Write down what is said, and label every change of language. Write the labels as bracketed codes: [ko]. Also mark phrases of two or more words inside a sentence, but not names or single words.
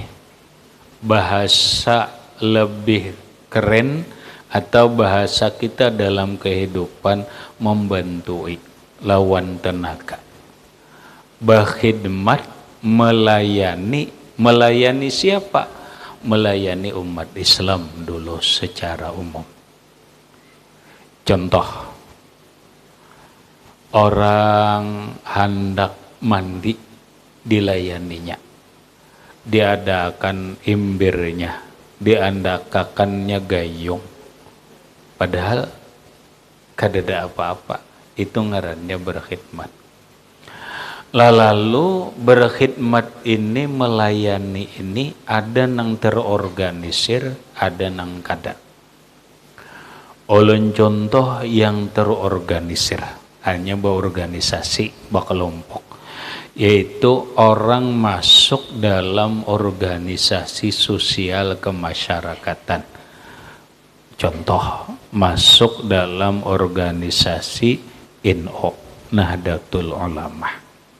[id] Bahasa lebih keren atau bahasa kita dalam kehidupan membantu lawan tenaga. Berkhidmat, melayani. Melayani siapa? Melayani umat Islam dulu secara umum. Contoh, orang hendak mandi dilayaninya, diadakan imbirnya, diadakannya gayung, padahal kadada apa-apa. Itu ngarannya berkhidmat. Lalu berkhidmat ini, melayani ini ada nang terorganisir, [bjn] ada nang kada. [id] Ulun contoh yang terorganisir, hanya berorganisasi, berkelompok, yaitu orang masuk dalam organisasi sosial kemasyarakatan. Contoh, masuk dalam organisasi NU, Nahdlatul Ulama.